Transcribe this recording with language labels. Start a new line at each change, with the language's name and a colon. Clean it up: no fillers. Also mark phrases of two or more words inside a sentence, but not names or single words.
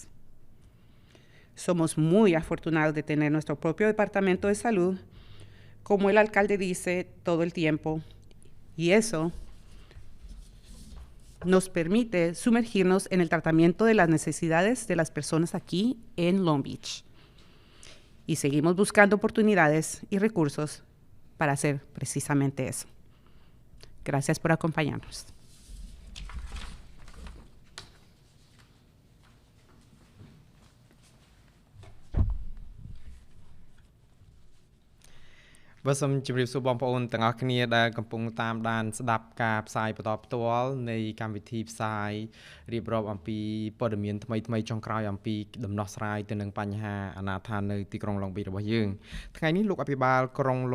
Spanish: Somos muy afortunados de tener nuestro propio departamento de salud, como el alcalde dice todo el tiempo, y eso nos permite sumergirnos en el tratamiento de las necesidades de las personas aquí en Long Beach. Y seguimos buscando oportunidades y recursos para hacer precisamente eso. Gracias por acompañarnos.
Khmer: សូមជម្រាបសួរបងប្អូនទាំងអស់គ្នាដែលកំពុងតាមដានស្ដាប់ការផ្សាយបន្តផ្ទាល់នៃកម្មវិធីផ្សាយរៀបរាប់អំពីព័ត៌មានថ្មីៗចុងក្រោយអំពីដំណោះស្រាយទៅនឹងបញ្ហាអនាថនៅទីក្រុង Long Beach របស់យើងថ្ងៃនេះលោកអភិបាលក្រុង